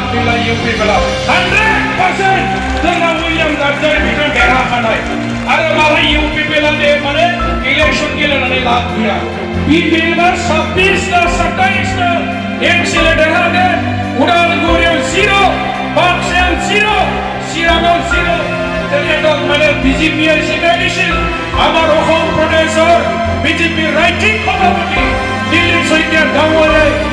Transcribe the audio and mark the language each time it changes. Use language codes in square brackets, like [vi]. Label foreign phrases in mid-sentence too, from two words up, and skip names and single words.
[brx] गैला इउपि बेला 100% जोंना उइलियाम नार्जारि बिथां देरहाखानाय आरो मालाय इउपि बेलानि माने इलेक्शन गेलेनानै लाब गैया बिपिएलआ 26 ता 27 ता एमसिएल देरहागोन उदालगुरियाव 0 बाक्सायाव 0 चिराङाव 0 [as] তেতিয়াতো মানে বিজেপিয়ে জিকাই দিছিল আমাৰ অসম প্ৰদেশৰ বিজেপি ৰাজ্যিক সভাপতি দিলীপ শইকীয়া ডাঙৰীয়াই